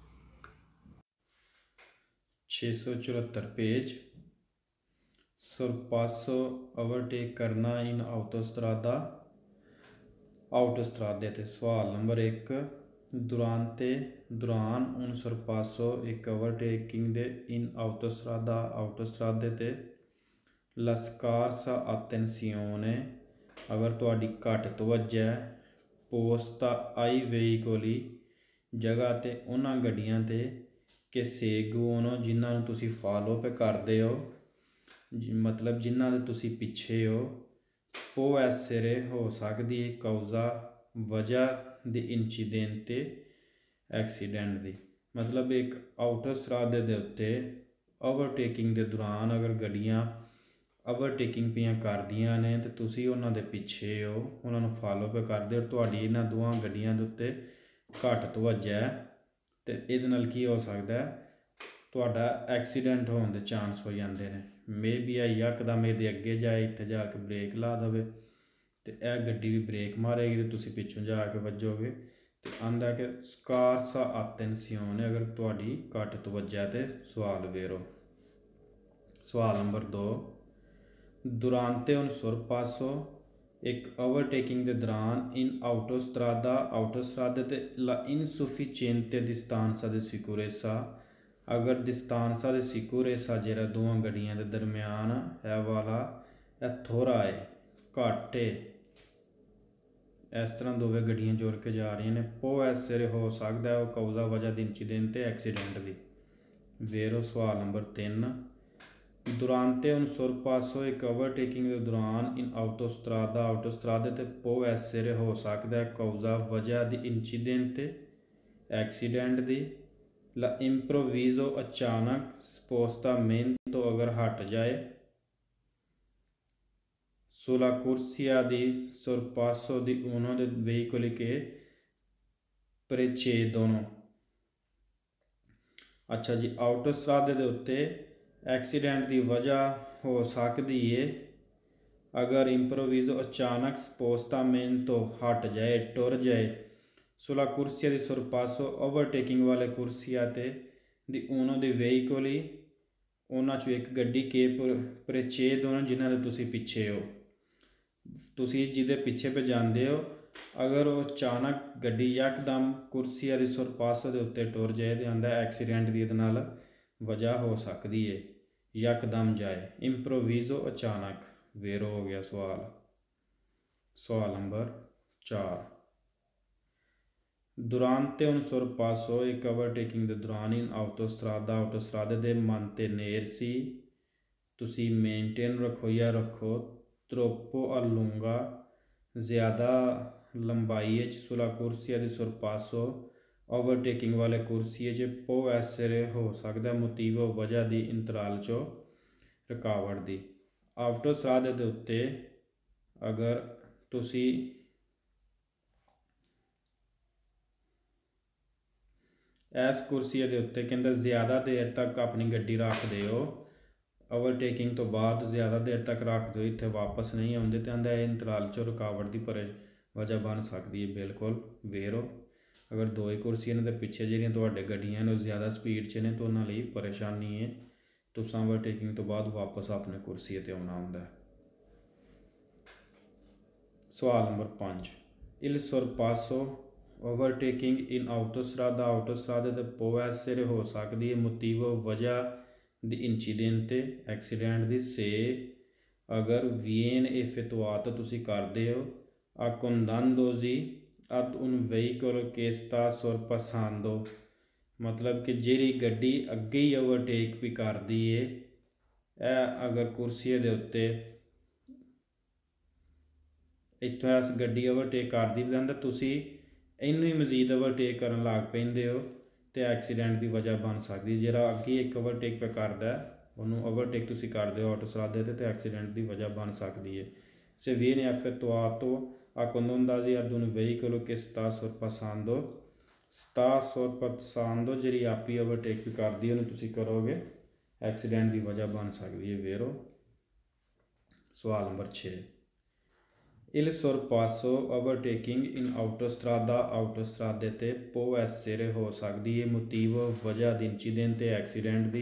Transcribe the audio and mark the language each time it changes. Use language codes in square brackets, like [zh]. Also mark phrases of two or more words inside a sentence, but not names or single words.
[pa] 674 ਪੇਜ, sorpasso ਓਵਰਟੇਕ ਕਰਨਾ [it] in autostrade [pa] 'ਤੇ। ਸਵਾਲ ਨੰਬਰ 1, ਦੌਰਾਨ [it] un sorpasso [pa] ਇੱਕ ਓਵਰਟੇਕਿੰਗ ਦੇ [it] in autostrade [pa] 'ਤੇ [it] la scarsa attenzione [pa] ਅਗਰ ਤੁਹਾਡੀ ਘੱਟ ਤਵੱਜੋ ਹੈ [it] posta ai veicoli [pa] ਜਗ੍ਹਾ 'ਤੇ ਉਹਨਾਂ ਗੱਡੀਆਂ 'ਤੇ ਕਿ seguono ਜਿਨ੍ਹਾਂ ਨੂੰ ਤੁਸੀਂ ਫਾਲੋ ਕਰਦੇ ਹੋ, ਮਤਲਬ ਜਿਨ੍ਹਾਂ ਦੇ ਤੁਸੀਂ ਪਿੱਛੇ ਹੋ। [it] può essere [pa] ਹੋ ਸਕਦੀ ਹੈ causa ਵਜ੍ਹਾ ਦੀ incidente ਐਕਸੀਡੈਂਟ ਦੀ, ਮਤਲਬ ਇੱਕ ਆਟੋਸਟਰਾਦੇ ਦੇ ਉੱਤੇ ਓਵਰਟੇਕਿੰਗ ਦੇ ਦੌਰਾਨ ਅਗਰ ਗੱਡੀਆਂ ਓਵਰਟੇਕਿੰਗ ਪਈਆਂ ਕਰਦੀਆਂ ਨੇ ਅਤੇ ਤੁਸੀਂ ਉਹਨਾਂ ਦੇ ਪਿੱਛੇ ਹੋ, ਉਹਨਾਂ ਨੂੰ ਫਾਲੋ ਕਰਦੇ ਹੋ, ਤੁਹਾਡੀ ਇਹਨਾਂ ਦੋਵਾਂ ਗੱਡੀਆਂ ਦੇ ਉੱਤੇ ਘੱਟ ਤਵੱਜੋ ਹੈ ਅਤੇ ਇਹਦੇ ਨਾਲ ਕੀ ਹੋ ਸਕਦਾ, ਤੁਹਾਡਾ ਐਕਸੀਡੈਂਟ ਹੋਣ ਦੇ ਚਾਂਸ ਹੋ ਜਾਂਦੇ ਨੇ। ਮੇ ਵੀ ਆ ਯਕਦਮ ਇਹਦੇ ਅੱਗੇ ਜਾਏ, ਇੱਥੇ ਜਾ ਕੇ ਬ੍ਰੇਕ ਲਾ ਦੇਵੇ ਅਤੇ ਇਹ ਗੱਡੀ ਵੀ ਬ੍ਰੇਕ ਮਾਰੇਗੀ ਅਤੇ ਤੁਸੀਂ ਪਿੱਛੋਂ ਜਾ ਕੇ ਵੱਜੋਗੇ। ਅਤੇ ਆਂਦਾ ਕਿ [it] scarsa attenzione [pa] ਅਗਰ ਤੁਹਾਡੀ ਘੱਟ ਤਵੱਜੋ ਹੈ ਅਤੇ ਸਵਾਲ ਵੇਰੋ। ਸਵਾਲ ਨੰਬਰ 2, [it] durante un sorpasso [pa] ਇੱਕ ਓਵਰਟੇਕਿੰਗ ਦੇ ਦੌਰਾਨ [it] in autostrade [pa] 'ਤੇ [it] la insufficiente distanza di sicurezza [pa] ਅਗਰ [it] distanza di sicurezza [pa] ਜਿਹੜਾ ਦੋਵਾਂ ਗੱਡੀਆਂ ਦੇ ਦਰਮਿਆਨ ਹੈ ਵਾਲਾ ਇਹ ਥੋੜ੍ਹਾ ਹੈ, ਘੱਟ ਏ, ਇਸ ਤਰ੍ਹਾਂ ਦੋਵੇਂ ਗੱਡੀਆਂ ਜੁੜ ਕੇ ਜਾ ਰਹੀਆਂ ਨੇ। [it] può essere [pa] ਹੋ ਸਕਦਾ ਉਹ ਕੌਜ਼ਾ ਵਜ੍ਹਾ ਦੀ ਇੰਸੀਡੈਂਟ ਤੇ ਐਕਸੀਡੈਂਟ ਦੀ। ਵੇਰੋ ਸਵਾਲ ਨੰਬਰ 3, [it] durante un sorpasso [pa] ਇੱਕ ਓਵਰਟੇਕਿੰਗ ਦੇ ਦੌਰਾਨ [it] in autostrada [pa] ਤੇ [it] può essere [pa] ਹੋ ਸਕਦਾ ਕੌਜ਼ਾ ਵਜ੍ਹਾ ਦੀ ਇੰਸੀਡੈਂਟ ਤੇ ਐਕਸੀਡੈਂਟ ਦੀ। [it] la improvviso [pa] ਅਚਾਨਕ ਸਪੋਸਟਾਮੈਂਟੋ ਅਗਰ ਹਟ ਜਾਏ। [it] sulla corsia di sorpasso di uno dei veicoli che precedono। [pa] अच्छा जी, ਆਟੋਸਟਰਾਦੇ ਦੇ ਉੱਤੇ ਐਕਸੀਡੈਂਟ ਦੀ ਵਜ੍ਹਾ ਹੋ ਸਕਦੀ ਏ ਅਗਰ ਇੰਪਰੋਵੀਜ਼ੋ ਅਚਾਨਕ ਸਪੋਸਟਾਮੈਂਟੋ ਹਟ ਜਾਏ, ਟੁਰ ਜਾਏ। [it] sulla corsia di sorpasso [pa] ਓਵਰਟੇਕਿੰਗ ਵਾਲੇ ਕੁਰਸੀਆ ਤੇ [it] di uno dei veicoli [pa] ਉਹਨਾਂ 'ਚੋਂ ਇੱਕ ਗੱਡੀ [it] che precedono [pa] ਜਿਨ੍ਹਾਂ ਦੇ ਤੁਸੀਂ ਪਿੱਛੇ ਹੋ। ਤੁਸੀਂ ਜਿਹਦੇ ਪਿੱਛੇ ਪੇ ਜਾਂਦੇ ਹੋ, ਅਗਰ ਉਹ ਅਚਾਨਕ ਗੱਡੀ ਯਕਦਮ [it] corsia di sorpasso [pa] ਦੇ ਉੱਤੇ ਟੁਰ ਜਾਏ ਤਾਂ ਆਂਦਾ ਐਕਸੀਡੈਂਟ ਦੀ ਇਹਦੇ ਨਾਲ ਵਜ੍ਹਾ ਹੋ ਸਕਦੀ ਹੈ, ਯਕਦਮ ਜਾਏ। ਇੰਪਰੋਵੀਜ਼ੋ ਅਚਾਨਕ। ਵੇਰੋ ਹੋ ਗਿਆ ਸਵਾਲ। ਸਵਾਲ ਨੰਬਰ 4, [it] durante un sorpasso [pa] ਇੱਕ ਓਵਰਟੇਕਿੰਗ ਦੇ ਦੌਰਾਨ [it] in autostrade [pa] ਦੇ ਮਨ 'ਤੇ ਨੇਰ ਸੀ। ਤੁਸੀਂ ਮੇਨਟੇਨ ਰੱਖੋ ਜਾਂ ਰੱਖੋ [it] troppo a lunga [pa] ਜ਼ਿਆਦਾ ਲੰਬਾਈ 'ਚ। [it] sulla corsia di sorpasso [pa] ਓਵਰਟੇਕਿੰਗ ਵਾਲੇ ਕੁਰਸੀਏ 'ਚ [it] può essere [pa] ਹੋ ਸਕਦਾ motivo ਵਜ੍ਹਾ ਦੀ ਇੰਤਰਾਲ 'ਚੋਂ ਰੁਕਾਵਟ ਦੀ। ਆਟੋਸਟਰਾਦੇ ਦੇ ਉੱਤੇ ਅਗਰ ਤੁਸੀਂ ਇਸ ਕੁਰਸੀਏ ਦੇ ਉੱਤੇ ਕਹਿੰਦਾ ਜ਼ਿਆਦਾ ਦੇਰ ਤੱਕ ਆਪਣੀ ਗੱਡੀ ਰੱਖਦੇ ਹੋ, ਓਵਰਟੇਕਿੰਗ ਤੋਂ ਬਾਅਦ ਜ਼ਿਆਦਾ ਦੇਰ ਤੱਕ ਰੱਖ ਦਿਓ, ਇੱਥੇ ਵਾਪਸ ਨਹੀਂ ਆਉਂਦੇ ਤਾਂ ਆਂਦਾ ਇਹ ਇੰਤਰਾਲ 'ਚੋਂ ਰੁਕਾਵਟ ਦੀ ਵਜ੍ਹਾ ਬਣ ਸਕਦੀ ਹੈ। ਬਿਲਕੁਲ ਵੇਰੋ। ਅਗਰ ਦੋ ਹੀ ਕੁਰਸੀਆਂ ਨੇ ਅਤੇ ਪਿੱਛੇ ਜਿਹੜੀਆਂ ਤੁਹਾਡੇ ਗੱਡੀਆਂ ਨੇ ਉਹ ਜ਼ਿਆਦਾ ਸਪੀਡ 'ਚ ਨੇ ਤਾਂ ਉਹਨਾਂ ਲਈ ਪਰੇਸ਼ਾਨੀ ਹੈ। ਤੁਸੀਂ ਓਵਰਟੇਕਿੰਗ ਤੋਂ ਬਾਅਦ ਵਾਪਸ ਆਪਣੇ ਕੁਰਸੀਏ 'ਤੇ ਆਉਣਾ ਹੁੰਦਾ। ਸਵਾਲ ਨੰਬਰ 5, [it] il sorpasso [pa] ਓਵਰਟੇਕਿੰਗ [it] in autostrade [pa] ਤੇ [it] può essere [pa] ਹੋ ਸਕਦੀ ਹੈ motivo ਵਜ੍ਹਾ ਦੀ ਇੰਸੀਡੈਂਟ ਐਕਸੀਡੈਂਟ ਦੀ। [it] ਸੇ ਅਗਰ viene effettuato [pa] ਤੁਸੀਂ ਕਰਦੇ ਹੋ [it] accodandosi ad un veicolo che sta sorpassando, [pa] ਮਤਲਬ ਕਿ ਜਿਹੜੀ ਗੱਡੀ ਅੱਗੇ ਹੀ ਓਵਰਟੇਕ ਵੀ ਕਰਦੀ ਏ, ਇਹ ਅਗਰ ਕੁਰਸੀਏ ਦੇ ਉੱਤੇ ਇੱਥੋਂ ਇਸ ਗੱਡੀ ਓਵਰਟੇਕ ਕਰਦੀ ਵੀ ਤਾਂ ਤੁਸੀਂ ਇਹਨੂੰ ਹੀ ਮਜ਼ੀਦ ਓਵਰਟੇਕ ਕਰਨ ਲੱਗ ਪੈਂਦੇ ਹੋ ਅਤੇ ਐਕਸੀਡੈਂਟ ਦੀ ਵਜ੍ਹਾ ਬਣ ਸਕਦੀ। ਜਿਹੜਾ ਅੱਗੇ ਇੱਕ ਓਵਰਟੇਕ ਪੇ ਕਰਦਾ ਉਹਨੂੰ ਓਵਰਟੇਕ ਤੁਸੀਂ ਕਰਦੇ ਹੋ ਆਟੋਸਟਰਾਦੇ 'ਤੇ ਐਕਸੀਡੈਂਟ ਦੀ ਵਜ੍ਹਾ ਬਣ ਸਕਦੀ ਹੈ। [it] se viene effettuato accodandosi ad un veicolo che sta sorpassando [pa] ਜਿਹੜੀ ਆਪੀ ਓਵਰਟੇਕ ਵੀ ਕਰਦੀ ਉਹਨੂੰ ਤੁਸੀਂ ਕਰੋਗੇ, ਐਕਸੀਡੈਂਟ ਦੀ ਵਜ੍ਹਾ ਬਣ ਸਕਦੀ ਹੈ। ਵੇਰੋ। ਸਵਾਲ ਨੰਬਰ 6, [it] il sorpasso [pa] ਓਵਰਟੇਕਿੰਗ [it] in autostrade [pa] ਤੇ [it] può essere [pa] ਹੋ ਸਕਦੀ ਹੈ motivo ਵਜ੍ਹਾ ਦੀ ਇੰਸੀਡੈਂਟ ਤੇ ਐਕਸੀਡੈਂਟ ਦੀ।